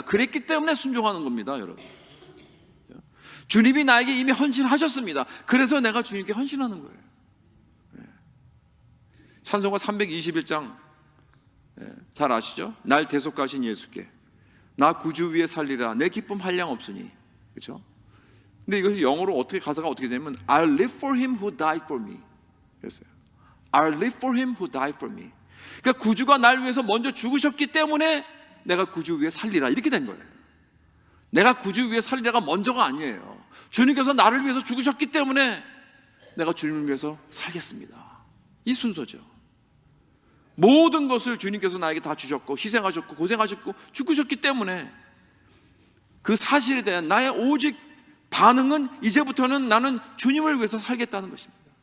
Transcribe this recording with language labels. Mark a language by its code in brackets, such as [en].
[ko] 그랬기 때문에 순종하는 겁니다, 여러분. 주님이 나에게 이미 헌신하셨습니다. 그래서 내가 주님께 헌신하는 거예요. 찬송가 321장 잘 아시죠? 날 대속하신 예수께 나 구주 위에 살리라 내 기쁨 한량 없으니. 그렇죠? 근데 이것이 영어로 어떻게 가사가 어떻게 되냐면 [en] I'll live for him who died for me. [ko] 그랬어요. [en] I'll live for him who died for me. [ko] 그러니까 구주가 날 위해서 먼저 죽으셨기 때문에 내가 구주 위에 살리라 이렇게 된 거예요. 내가 구주 위에 살리라가 먼저가 아니에요. 주님께서 나를 위해서 죽으셨기 때문에 내가 주님을 위해서 살겠습니다. 이 순서죠. 모든 것을 주님께서 나에게 다 주셨고 희생하셨고 고생하셨고 죽으셨기 때문에 그 사실에 대한 나의 오직 반응은 이제부터는 나는 주님을 위해서 살겠다는 것입니다.